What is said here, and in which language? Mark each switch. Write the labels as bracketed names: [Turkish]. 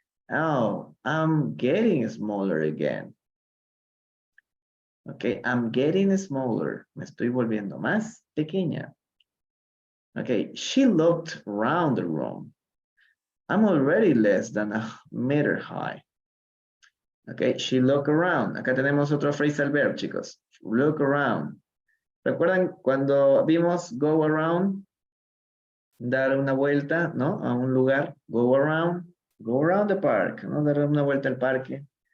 [English] Oh, I'm getting smaller again. Okay, I'm getting smaller. [Spanish] Me estoy volviendo más pequeña. [English] Okay, she looked around the room. I'm already less than a meter high. Okay, she looked around. [Spanish] Acá tenemos otro phrasal verb, chicos. Look around. ¿Recuerdan cuando vimos go around? Dar una vuelta, ¿no? A un lugar. [English] Go around the park, [Spanish] ¿no? Dar una vuelta al parque.